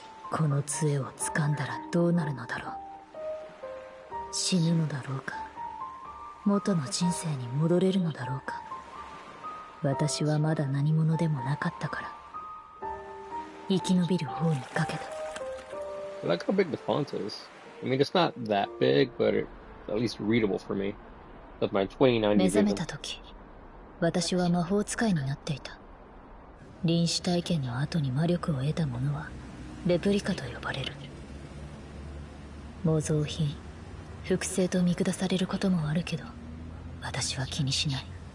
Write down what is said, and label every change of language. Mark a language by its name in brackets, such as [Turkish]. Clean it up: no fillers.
[Japanese] この杖を掴んだらどうなるのだろう。死ぬのだろうか、元の人生に戻れるのだろうか。私はまだ何者でもなかったから生き延びる方にかけた。 [English] I like how big the font is. I mean, it's not that big, but it's at least readable for me. With my 2090 vision. [Japanese] 目覚めた時、私は魔法使いになっていた。臨死体験の後に魔力を得た者はレプリカと呼ばれる。模造品、複製と見下されることもあるけど、私は気にしない。